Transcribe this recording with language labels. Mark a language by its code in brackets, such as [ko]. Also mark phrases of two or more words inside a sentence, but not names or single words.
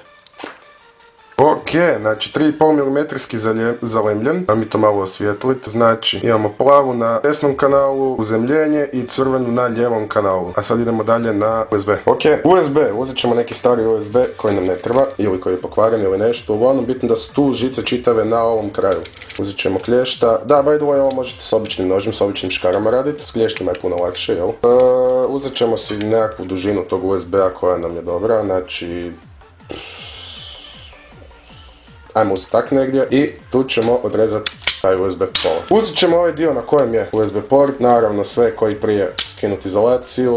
[hr] Ok, znači 3,5 mm zalemljen, da mi to malo osvijetliti. Znači imamo plavu na desnom kanalu, uzemljenje i crvenu na lijevom kanalu. A sad idemo dalje na USB. Ok, USB, uzet ćemo neki stari USB koji nam ne treba, ili koji je pokvaren ili nešto. Uglavnom bitno da su tu žice čitave na ovom kraju. Uzet ćemo klješta, da [en] by the way [hr] ovo možete s običnim nožem, s običnim škarama raditi. S klještima je puno lakše, jel? Uzet ćemo si nekakvu dužinu tog USB-a koja nam je dobra, znači... Ajmo uzeti tak negdje i tu ćemo odrezati taj USB port. Uzet ćemo ovaj dio na kojem je USB port, naravno sve koji prije skinuti izolaciju.